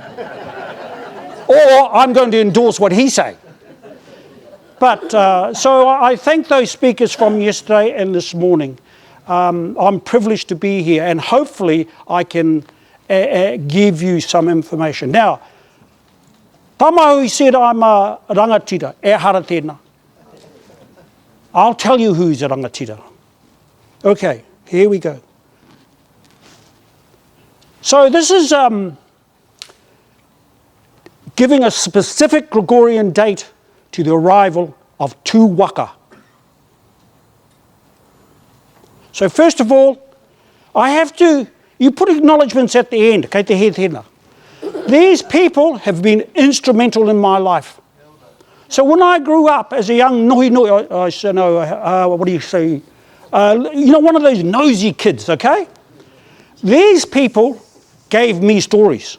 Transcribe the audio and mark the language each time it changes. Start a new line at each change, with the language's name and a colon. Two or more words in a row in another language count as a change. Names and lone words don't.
English: Or I'm going to endorse what he's saying. But, so I thank those speakers from yesterday and this morning. I'm privileged to be here and hopefully I can give you some information. Now, Tamahui said I'm a rangatira,
Māori: e hara tēnā.
English: I'll tell you who's a rangatira. Okay, here we go. So this is giving a specific Gregorian date to the arrival of two waka. So first of all, you put acknowledgements at the end,
Māori: kei te he tēnā.
English: These people have been instrumental in my life. So when I grew up as a young what do you say? One of those nosy kids, okay? These people gave me stories.